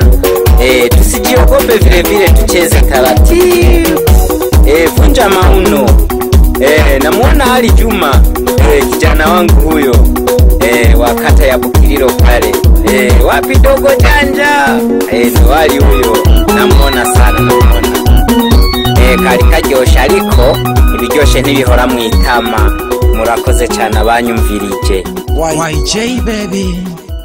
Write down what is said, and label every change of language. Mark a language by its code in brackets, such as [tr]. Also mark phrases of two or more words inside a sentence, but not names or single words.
[sw] Tusijiogope, vile tucheze taratibu. Vunja mauno. Namuona Ali Juma, kijana wangu huyo, wa kata ya Bukiriro pale. Wapi dogo janja? Ndo Ali huyo. Namuona sana. [rn] Karikaryosha ariko ibiryoshe ntibihora mwitama. Murakoze cyane abanyumvirije. YJ baby.